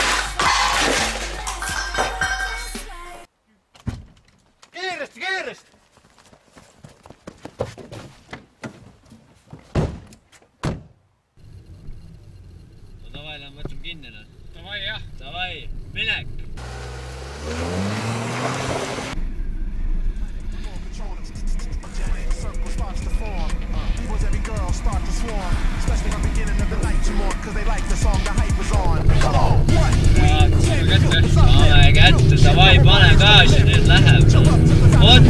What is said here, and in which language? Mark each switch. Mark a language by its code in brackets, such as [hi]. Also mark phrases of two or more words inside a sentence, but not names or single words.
[et] Kiiresti! No davai, lähen võtame kinni. Davai, jah. Davai, minek! [en] Every girl start to swarm, especially in the beginning of the night you more, cause they like the song, the hype was on. Come on, what? [et] Saame kätte, davai, pane gaasi, nüüd läheb. Oot!